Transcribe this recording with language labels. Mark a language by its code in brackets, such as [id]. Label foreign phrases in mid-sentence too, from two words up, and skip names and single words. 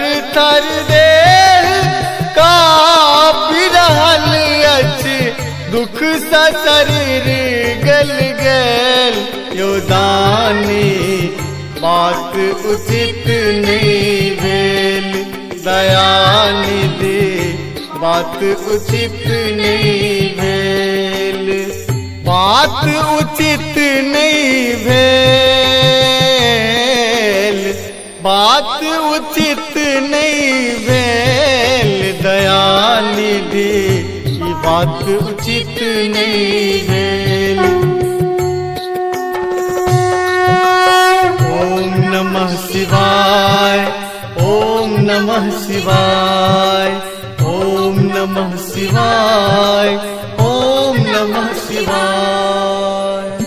[mai] थर देह का पिराल अछि, दुख सा शरीर गल गल, यो दानी बात उचित नहीं भेल, दयानिधि बात उचित नहीं भेल, बात उचित नहीं भेल, बात उचित नहीं भेल, दयानिधि ये बात उचित नहीं भेल। [sa] ओम नमः शिवाय, ओम नमः शिवाय, ओम नमः शिवाय, ओम नमः शिवाय।